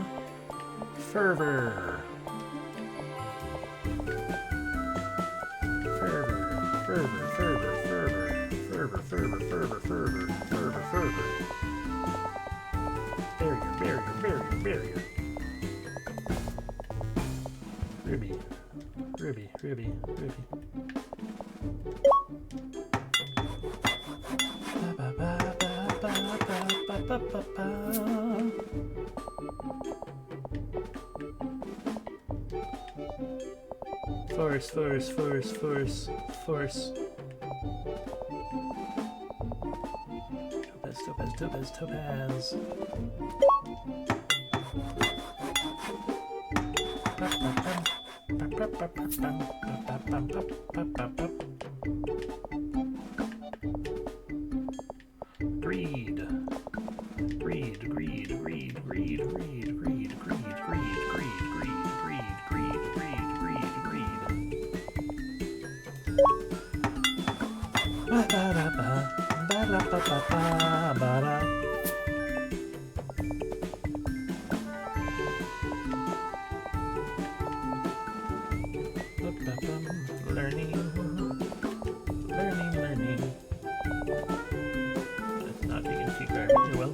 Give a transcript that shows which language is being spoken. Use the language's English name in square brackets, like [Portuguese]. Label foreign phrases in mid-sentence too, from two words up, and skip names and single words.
[English] Fervor. Fervor, fervor, fervor, fervor, fervor, fervor, fervor, fervor, fervor, fervor. Barrier, barrier, barrier, barrier. Ruby, ruby, ruby, ruby. Ba ba ba ba ba ba ba ba ba. Force, force, force, force, force. Topaz, topaz, topaz, topaz. Greed. Greed, greed, greed, greed, greed, greed, greed, greed, greed, greed, greed, greed, greed, greed, greed. Ba-da-da-ba, ba-da-ba-ba-ba, ba-da. Learning, learning, learning. It's not taking too garbage, well.